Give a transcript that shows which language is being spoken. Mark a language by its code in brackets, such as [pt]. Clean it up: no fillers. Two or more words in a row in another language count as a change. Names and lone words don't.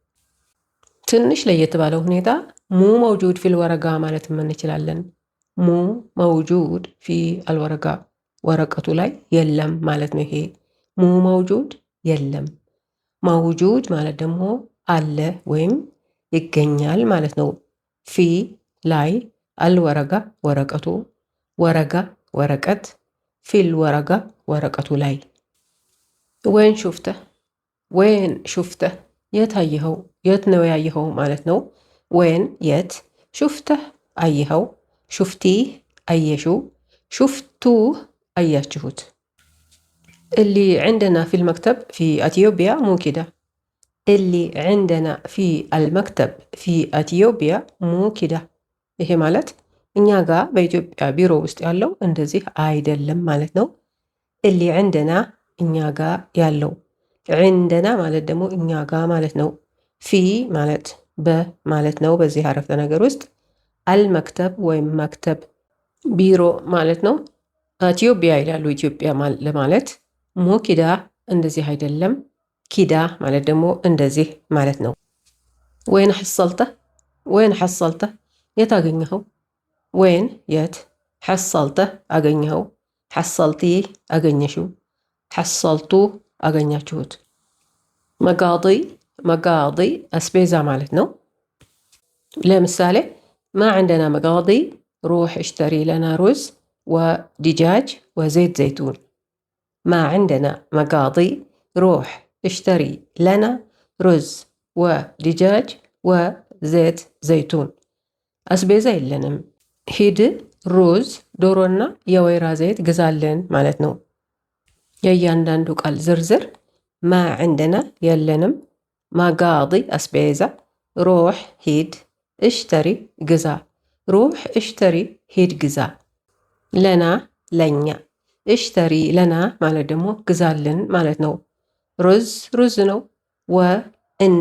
[am] ትንሽ ለየት ባለው ሁኔታ [ar] مو موجود في الورقة [am] ማለት እንችላለን። [ar] مو موجود في الورقة [am] ወረቀቱ ላይ የለም ማለት ነው። ይሄ [ar] مو موجود [am] የለም። መውጁድ ማለት ደግሞ አለ ወይም ይገኛል ማለት ነው። ፊ ላይ አልወረጋ ወረቀቱ፣ ወረጋ ወረቀት፣ [ar] في الورقة [am] ወረቀቱ ላይ። [ar] وين شفت وين شفت [am] የት አየኸው፣ የት ነው ያየኸው ማለት ነው። ወይን የት፣ ሹፍተህ አየኸው፣ ሹፍቲህ አየሽው፣ ሹፍቱህ አያችሁት። [ar] اللي عندنا في المكتب في أثيوبيا مو كده. اللي عندنا في المكتب في أثيوبيا مو كده. [am] ይሄ ማለት እኛ ጋር በኢትዮጵያ ቢሮ ውስጥ ያለው እንደዚህ አይደለም ማለት ነው። [ar] اللي عندنا [am] እኛ ጋር ያለው፣ عندنا ማለት ደግሞ እኛ ጋር ማለት ነው። ፊ ማለት በማለት ነው በዚህ አረፍተ ነገር ውስጥ። አልመክተብ ወይም መክተብ ቢሮ ማለት ነው። ኢትዮጵያ ይላሉ ኢትዮጵያ ለማለት። [ar] مو كده [am] እንደዚህ አይደለም። ኪዳ ማለት ደግሞ እንደዚህ ማለት ነው። [ar] وين حصلت وين حصلت [am] የት አገኘኸው። ወይን የት፣ ሐሰልተ አገኘኸው፣ ሐሰልቲ አገኘሽው፣ ሐሰልቱ አገኛችሁት። [ar] مقاضي مقاضي [am] አስቤዛ ማለት ነው። ለምሳሌ [ar] ما عندنا مقاضي روح اشتري لنا رز ودجاج وزيت زيتون. [am] ما عندنا مقاضي روح اشتري لنا رز ودجاج وزيت زيتون. አስቤዛ የለንም፣ ሂድ ሩዝ ዶሮና የወይራ ዘይት ግዛለን ማለት ነው። የእያንዳንዱ ቃል ዝርዝር [ar] ما عندنا [am] የለንም፣ መጋዲ አስቤዛ፣ ሮሕ ሂድ፣ እሽተሪ ግዛ፣ [ar] روح اشتري [am] ሂድ ግዛ፣ ለና ለኛ፣ [ar] اشتري لنا [am] ማለት ደግሞ ግዛልን ማለት ነው። ሩዝ ሩዝ ነው። ወ እና